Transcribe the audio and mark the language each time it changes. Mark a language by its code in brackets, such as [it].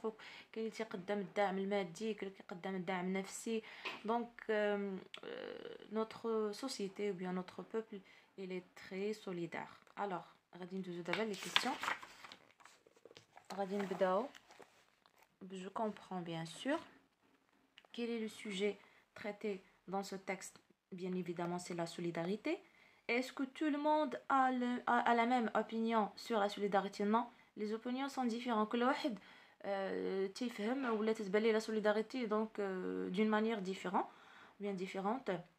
[ar] كاين اللي تيقدم الدعم المادي، كاين اللي كيقدم الدعم النفسي. [fr] دونك notre société ou bien notre peuple il est très solidaire. [ar] alors غادي ندوزو دابا لي كيسيون. غادي نبداو [fr] je comprends bien sûr. Quel est le sujet traité dans ce texte? Bien évidemment, c'est la solidarité. Est-ce que tout le monde a la même opinion sur la solidarité? Non, les opinions sont différentes. [ar] كل واحد تفهم ولا تتبان ليه [fr] la solidarité donc d'une manière différente.